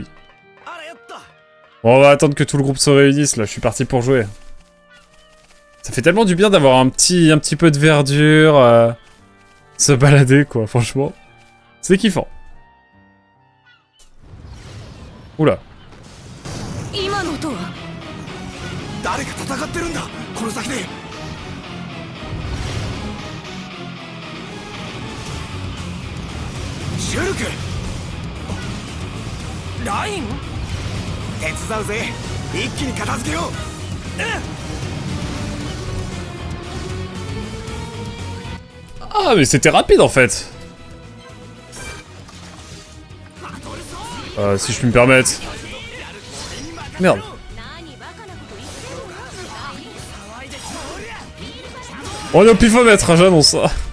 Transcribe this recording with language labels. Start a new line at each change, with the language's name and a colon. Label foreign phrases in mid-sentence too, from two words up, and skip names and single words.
French: Bon, on va attendre que tout le groupe se réunisse, là. Je suis parti pour jouer. Ça fait tellement du bien d'avoir un petit peu de verdure. Se balader, quoi, franchement. C'est kiffant. Oula.
Japanese: 今の音は？誰か戦ってるんだ、この先で。シュルク、ライン、手伝うぜ。一気に片付けよう。
French: Ah, mais c'était rapide en fait. Si je puis me permettre. Merde. On est au pifomètre, hein, j'annonce ça.